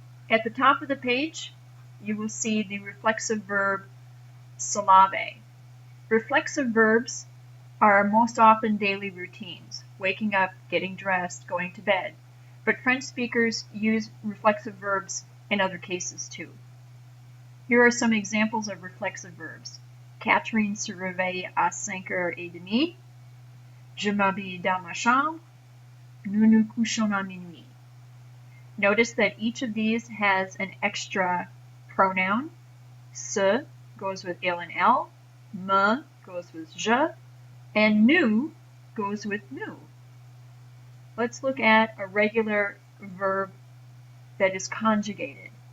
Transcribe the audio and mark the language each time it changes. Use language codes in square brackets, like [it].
[en] At the top of the page, you will see the reflexive verb se laver. Reflexive verbs are most often daily routines, waking up, getting dressed, going to bed. But French speakers use reflexive verbs in other cases too. Here are some examples of reflexive verbs. [fr] Catherine se réveille à 5h30. Je m'habille dans ma chambre. Nous nous couchons à minuit. [en] Notice that each of these has an extra pronoun. Se goes with il and elle. Me goes with je. And nous goes with nous. Let's look at a regular verb that is conjugated.